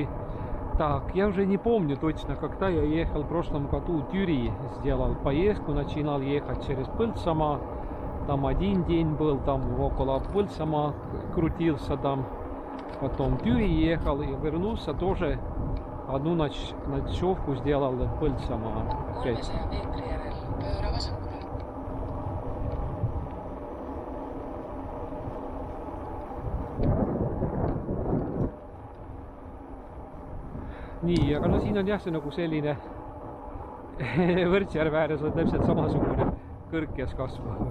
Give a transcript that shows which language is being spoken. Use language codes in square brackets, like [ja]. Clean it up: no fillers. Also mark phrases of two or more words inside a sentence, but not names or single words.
[ru] Так, я уже не помню точно, когда я ехал в прошлом году, Türi сделал поездку, начинал ехать через Põltsamaa. Там один день был, там около Põltsamaa крутился там. Потом Türi ехал и вернулся тоже. Одну ночевку сделал в Põltsamaa. [et] 300 meetri järel pööra vasakule. Nii, aga no siin on jah see nagu selline Võrtsjärve ääres on täpselt samasugune kõrkjas kasv.